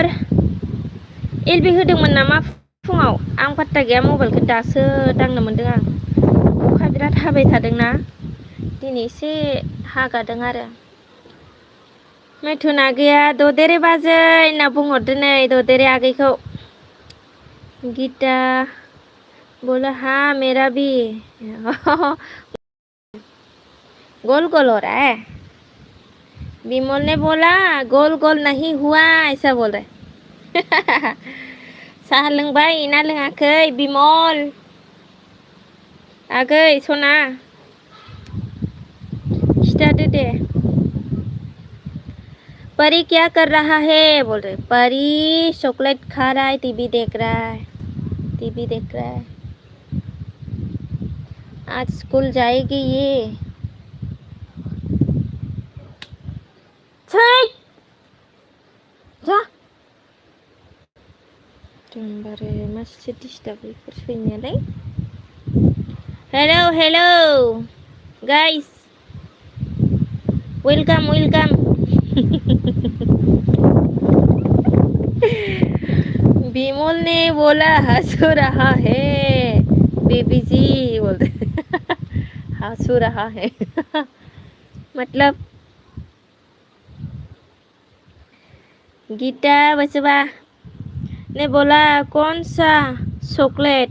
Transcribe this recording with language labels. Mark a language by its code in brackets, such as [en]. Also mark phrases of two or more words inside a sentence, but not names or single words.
[brx] एलबि होदोंमोन नामा फुङाव? आं पात्ता गैया, मबाइलखौ दासो दांनो मोनदों आं। अखा बिराद हाबाय थादोंना दिनै एसे हागादों आरो। मैथुन आगैया ददेरे बाजै होनना बुंहरदो नै ददेरे आगैखौ। [hi] गीता बोला हाँ मेरा भी गोल गोल हो रहा है। विमल ने बोला गोल गोल नहीं हुआ, ऐसा बोल रहे। [brx] साहा लोंबाय ना लोङाखै बिमल? आगै सना खिथादो दे। [hi] परी क्या कर रहा है बोल रहे। परी चॉकलेट खा रहा है, टीवी देख रहा है, टीवी देख रहा है। आज स्कूल जाएगी ये। [brx] जा एकदमबारे मासे डिस्टार्ब बेफोर सैमायालाय। [en] hello hello guys, welcome welcome. [hi] बिमल ने बोला हंसू रहा है बेबी जी बोलते। हंसू रहा है मतलब गीता बचवा ने बोला कौन सा चॉकलेट?